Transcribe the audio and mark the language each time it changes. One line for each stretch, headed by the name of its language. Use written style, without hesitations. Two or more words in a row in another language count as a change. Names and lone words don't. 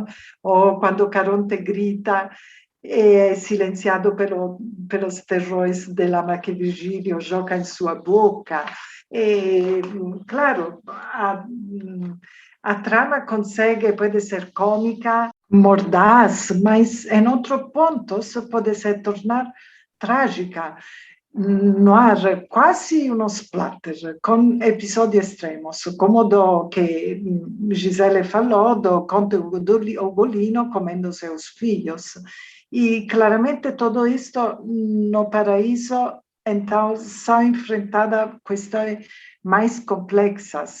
Portuguese: Ou quando Caronte grita é silenciado pelos terrores de lama que Virgílio joga em sua boca. E, claro, a trama pode ser cômica, mordaz, mas em outro ponto pode se tornar trágica.
Italian: Noir, quase uno splatter, con episodi estremos,
Portuguese: como do que Gisele falou, do Conte Ugolino comendo seus filhos. E claramente tudo isto no paraíso, então, são enfrentadas questões mais complexas.